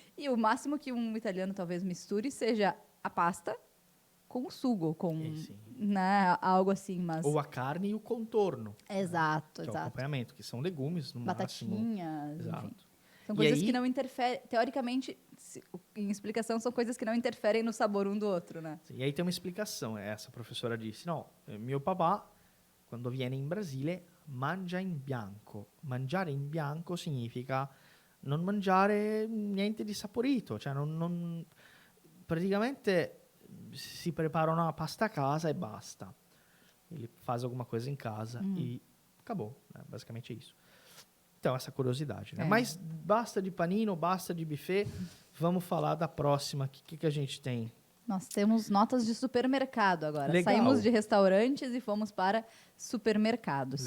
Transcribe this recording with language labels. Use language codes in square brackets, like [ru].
[pt] E o máximo que um italiano talvez misture seja a pasta com o sugo, com né, algo assim, mas... Ou a carne e o contorno. Exato, né? Que exato. é o acompanhamento, que são legumes, no Batatinhas, máximo. Exato. Enfim. São coisas que não interferem, teoricamente, em explicação, são coisas que não interferem no sabor um do outro, né? E aí tem uma explicação. [it] Essa professora disse, no, mio papà, quando viene in Brasile, mangia in bianco. Mangiare in bianco significa non mangiare niente di saporito. Cioè praticamente si prepara una pasta a casa e basta. [pt] Ele faz alguma coisa em casa e acabou. Né? Basicamente é isso. Então, essa curiosidade, né? É. Mas basta de panino, basta de buffet. Vamos falar da próxima. O que a gente tem? Nós temos notas de supermercado agora. Legal. Saímos de restaurantes e fomos para supermercados.